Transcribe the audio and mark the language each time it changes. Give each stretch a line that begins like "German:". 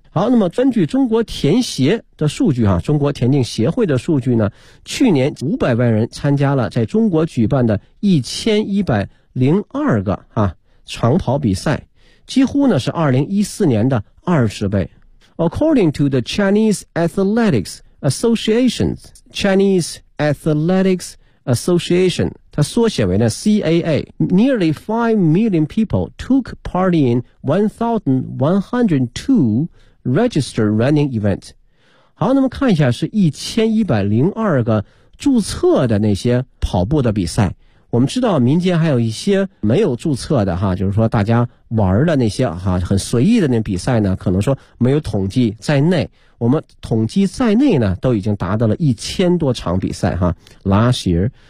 Chinese: 好，那么根据中国田协的数据啊，中国田径协会的数据呢，去年500万人参加了在中国举办的1102个啊长跑比赛，几乎呢是2014年的20倍。
English: According to the Chinese Athletics Association, Chinese Athletics Association,
Chinese: 它缩写为呢
English: CAA, nearly 5 million people took part in 1,102Register running event.
Chinese: 好，那么看一下是1102个注册的那些跑步的比赛。我们知道民间还有一些没有注册的哈，就是说大家玩的那些哈很随意的那比赛呢，可能说没有统计在内。我们统计在内呢都已经达到了1000多场比赛哈
English: last year.